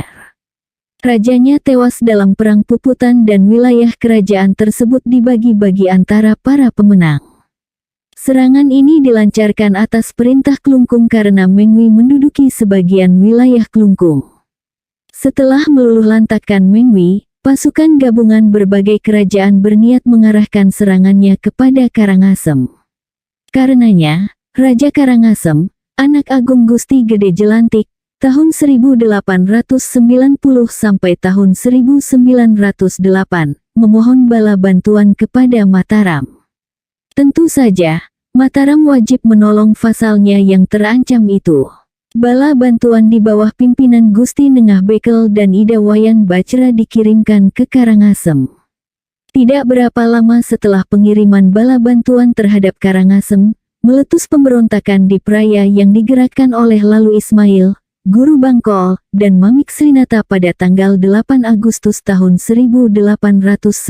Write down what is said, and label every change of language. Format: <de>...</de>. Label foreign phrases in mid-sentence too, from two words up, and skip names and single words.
<id>Rajanya tewas dalam perang Puputan dan wilayah kerajaan tersebut dibagi-bagi antara para pemenang. Serangan ini dilancarkan atas perintah Klungkung karena Mengwi menduduki sebagian wilayah Klungkung. Setelah meluluhlantakkan Mengwi, pasukan gabungan berbagai kerajaan berniat mengarahkan serangannya kepada Karangasem. Karenanya, Raja Karangasem, Anak Agung Gusti Gede Jelantik, tahun 1890 sampai tahun 1908, memohon bala bantuan kepada Mataram. Tentu saja, Mataram wajib menolong vasalnya yang terancam itu. Bala bantuan di bawah pimpinan Gusti Nengah Bekel dan Ida Wayan Bacra dikirimkan ke Karangasem. Tidak berapa lama setelah pengiriman bala bantuan terhadap Karangasem, meletus pemberontakan di Praya yang digerakkan oleh Lalu Ismail, Guru Bangkol, dan Mamik Srinata pada tanggal 8 Agustus tahun 1891.</id>